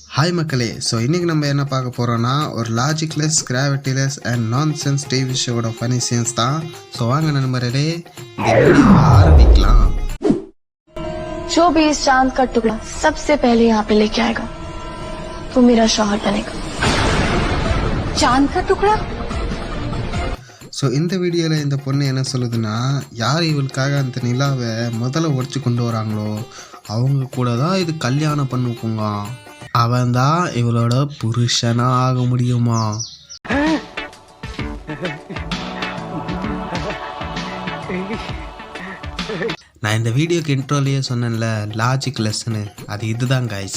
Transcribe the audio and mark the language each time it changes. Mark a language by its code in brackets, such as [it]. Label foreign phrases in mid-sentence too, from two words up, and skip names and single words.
[ta] ஹாய் மக்களே, ஸோ இன்றைக்கி நம்ம என்ன பார்க்க போகிறோன்னா ஒரு [en] logicless, gravityless and nonsense TV [ta] ஷோவோட [en] funny scenes [ta] தான். ஸோ வாங்க நண்பர்களே, இந்த வீடியோவை ஆரம்பிக்கலாம். [hi] जो भी इस चांद का टुकड़ा सबसे पहले यहाँ पे लेके आएगा वो मेरा शौहर बनेगा. चांद का टुकड़ा. [ta] ஸோ இந்த வீடியோவில் இந்த பொண்ணு என்ன சொல்லுதுன்னா, யார் இவளுக்காக அந்த நிலாவை முதல்ல உடச்சி கொண்டு வராங்களோ அவங்க கூட தான் இது கல்யாணம் பண்ணுக்குங்க. அவன் தான் இவளோட புருஷனா ஆக முடியுமா? நான் இந்த வீடியோக்கு இன்ட்ரோலையே சொன்னேன்ல, லாஜிக் லெசனு, அது இதுதான் கைஸ்.